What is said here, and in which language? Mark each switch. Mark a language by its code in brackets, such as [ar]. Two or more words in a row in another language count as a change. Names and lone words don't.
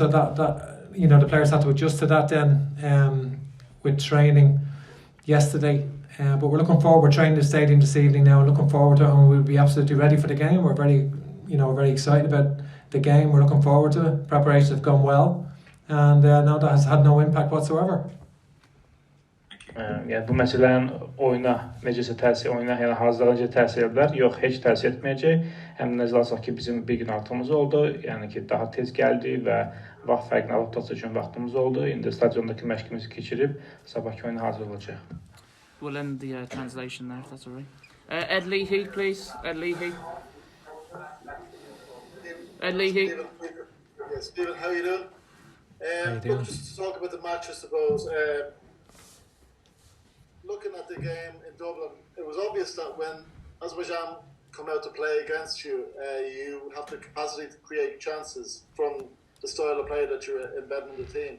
[en] So that you know, the players had to adjust to that then with training yesterday. But we're looking forward. We're training the stadium this evening now, and looking forward to it, and we'll be absolutely ready for the game. We're very excited about the game. We're looking forward to it. Preparations have gone well, and no, that has had no impact whatsoever. [az] Yəni bu məsələlərin oyuna necəsə təsir, oyuna yəni hazırlığa necə təsir edər? Yox, heç təsir etməyəcək. Həm nəzərə alsaq ki, bizim bir gün artımız oldu, yəni ki, daha tez gəldi və vaxt fərqini adaptasiya üçün vaxtımız oldu. İndi stadiondakı məşqimizi keçirib sabahki oyuna hazır olacaq. [en] We'll end the translation there, if that's all right. Ed Leahy, please. Ed Leahy. Ed Leahy. Yeah, Stephen, how are you doing? Look, just to talk about the match, I suppose. Looking at the game in Dublin, it was obvious that when Azerbaijan come out to play against you, you have the capacity to create chances from the style of play that you're embedding in the team.